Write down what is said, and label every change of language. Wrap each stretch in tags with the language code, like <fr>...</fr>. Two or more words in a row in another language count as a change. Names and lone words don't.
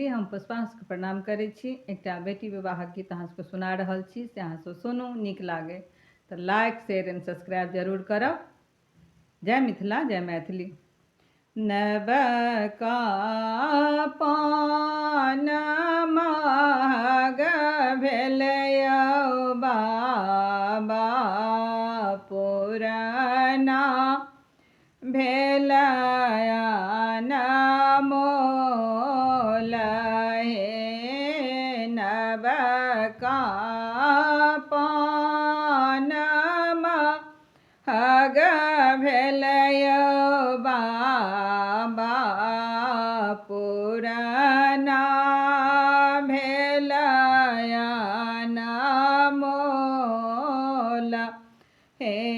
<mai>हम पुष्पांशके प्रणाम करै छी। एकटा बेटी विवाहक गीत अहाँसभके सुना रहल छी, से अहाँसभ सुनू, नीक लागे तऽ</mai> <en>like share and subscribe</en> <mai>जरूर करब। जय मिथिला जय मैथिली। नवका पान महग भेलयौ बाबा, पुराना भेलया मोल हे। नवका पान महग भेलयौ बाबा, पुराना भेलया मोल हे।</mai>